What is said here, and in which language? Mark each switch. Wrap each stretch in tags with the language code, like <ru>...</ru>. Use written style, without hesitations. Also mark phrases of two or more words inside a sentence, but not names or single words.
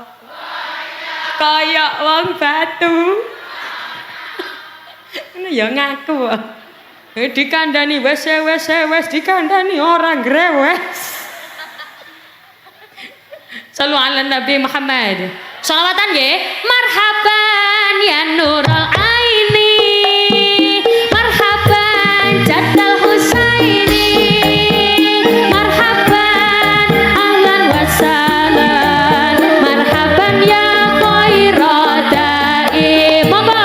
<jv>Kaya wong batu. Ngono ya ngaku. Dikandani wes dikandani orang grewes.</jv> <ar>صلوا على النبي محمد.</ar> <jv>Shalawatan nggih.</jv> <ar>مرحبا يا نور العين. مرحبا جد الحسين. مرحبا أهلا وسهلا. مرحبا يا خير داعي. Monggo.</ar>